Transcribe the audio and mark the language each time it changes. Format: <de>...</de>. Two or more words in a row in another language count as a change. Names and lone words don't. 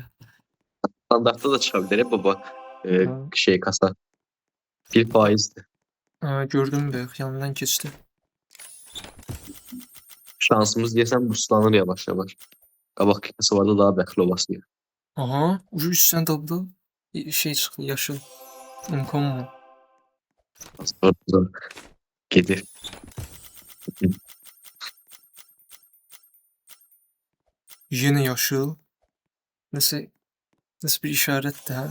<az>Standartda da çıxa bilər baba. Şey kasa. 1%'dir. Gördüm be, yanından keçdi. Şansımız deyəsən boostlanır yavaş-yavaş. Qabaqki kasalarda daha bəxtli olasıyıq. Aha,</az> <tr>ucu üstten daldı. Şey çıktı, yaşıl. Uncommon.</tr> <az>Sonra gedir.</az> <tr>Yine yaşıl. Nasıl bir işaret de.</tr>